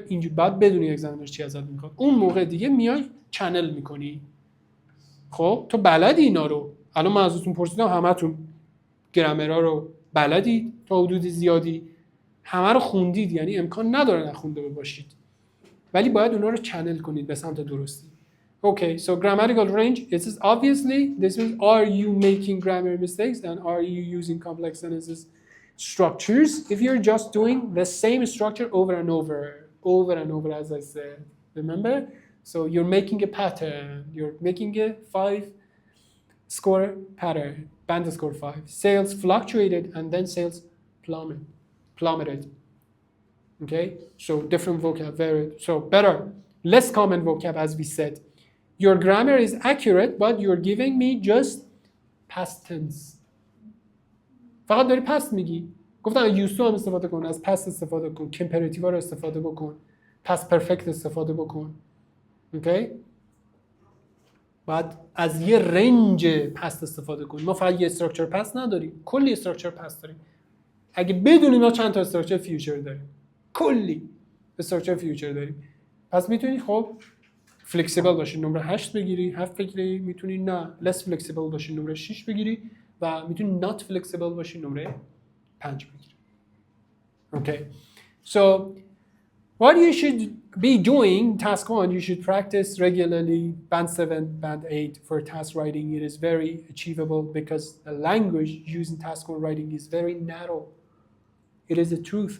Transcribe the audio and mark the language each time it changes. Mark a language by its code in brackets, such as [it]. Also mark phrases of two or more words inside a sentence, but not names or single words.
[fa] اینجوری بعد بدونی اگزامینر چی ازت میخواد. اون موقع دیگه میای چنل میکنی. خب تو بلدی اینا رو. الان من ازتون پرسیدم، همتون گرامرها رو بلدید تا حدود زیادی، همه رو خوندید، یعنی امکان نداره نخونده باشید، ولی باید اونا رو چنل کنید به سمت درستی. [en] Okay, so grammatical range, it is obviously, this means are you making grammar mistakes and are you using complex sentences structures if you're just doing the same structure over and over, as I said. Remember? So you're making a pattern. You're making a 5-score pattern, band score 5. Sales fluctuated and then sales plummeted. Okay? So different vocab, so better, less common vocab, as we said. Your grammar is accurate, but you're giving me just past tense. [fa] فقط داری past میگی. گفتن [en] used to [fa] هم استفاده کن، از past استفاده کن، comparative رو استفاده بکن، [en] past perfect [fa] استفاده بکن. اوکی؟ بعد از یه [en] range past [fa] استفاده کن. ما فقط یه [en] structure past [fa] نداریم، کلی [en] structure past [fa] داریم. اگه بدونیم ما چند تا [en] structure future [fa] داریم، کلی [en] structure future [fa] داریم، پس میتونی خب فلکسیبل باشی، نمره 8 بگیری، 7 بگیری، میتونی نه [en] less flexible [fa] باشی، نمره 6 بگیری، و میتونی [en] not flexible [fa] باشی، نمره 5 بگیری. [en] Okay. So what you should be doing, task 1, you should practice regularly, band 7, band 8 for task writing. It is very achievable because the language used in task 1 writing is very narrow. It is the truth.